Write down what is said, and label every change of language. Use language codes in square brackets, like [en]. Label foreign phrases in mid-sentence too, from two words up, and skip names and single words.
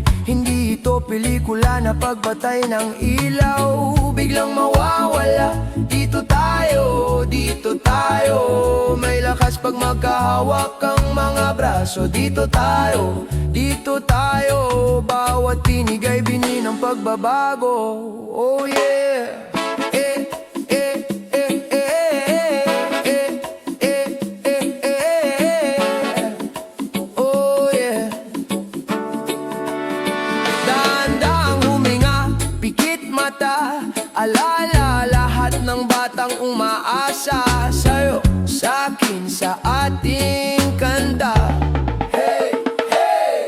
[tl] Hindi ito pelikula na pagpatay ng ilaw biglang mawawala. Dito tayo, dito tayo. May lakas pag magkahawak ang mga braso. Dito tayo, dito tayo. Bawat tinig ay bini ng pagbabago. [en] Oh yeah. Oh yeah. [tl] Dahan-dahang huminga, pikit mata. Alala lahat ng batang umaasa sa'yo, sa'kin, sa ating kanda. Hey, hey!